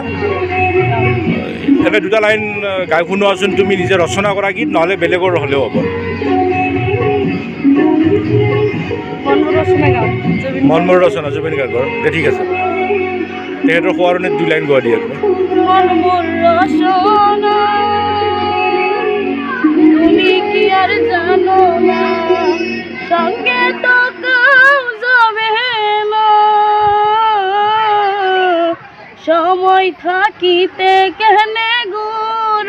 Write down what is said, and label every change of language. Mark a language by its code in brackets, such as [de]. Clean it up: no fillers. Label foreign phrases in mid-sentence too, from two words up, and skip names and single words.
[as] এনে দুটা লাইন গাই শুনোৱাচোন, তুমি নিজে ৰচনা কৰা গীত নহ'লে বেলেগৰ হ'লেও হ'ব। মনমৰ ৰচনা জুবিন গাৰ্গৰ। ঠিক আছে, তেখেতৰ সোঁৱৰণিত দুই লাইন গোৱা দিয়া তুমি। [bn] মনমোর রসনা তুমি কি আর জানো না সঙ্গে তো কেউ যাবে না সময় থাকিতে কেনে গুরু